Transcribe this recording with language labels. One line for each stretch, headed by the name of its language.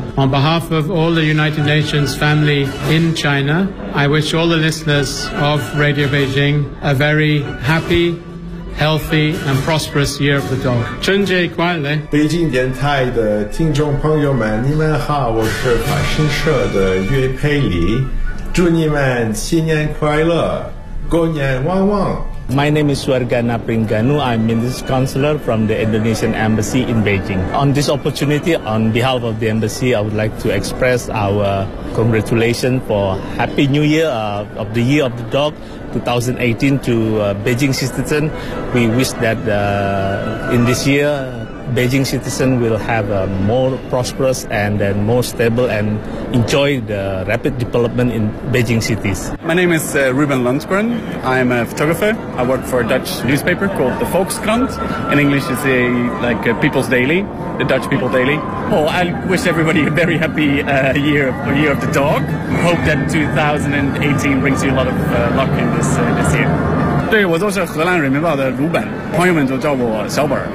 English: On behalf of all the United Nations family in China. I wish all the listeners of Radio Beijing a very happy, healthy, and prosperous year of the dog.
Chinese: 春节快乐！北京电台的听众朋友们，你们好，我是法新社的岳佩里，祝你们新年快乐，狗年旺旺。
English: My name is Suargana Pringanu. I'm Minister Counselor from the Indonesian Embassy in Beijing. On this opportunity, on behalf of the Embassy, I would like to express our congratulations for Happy New Year of the Year of the Dog 2018 to Beijing citizen. We wish that in this year, Beijing citizen will have a more prosperous and then more stable and enjoy the rapid development in Beijing cities. My name is Ruben Lundgren. I'm a photographer. I work for a Dutch newspaper called the Volkskrant. In English, it's a, like a People's Daily, the Dutch People Daily. Oh, I wish everybody a very happy year of the dog. Hope that 2018 brings you a lot of luck in this, this year.
Chinese: 对，我就是荷兰人民报的鲁本，朋友们就叫我小本。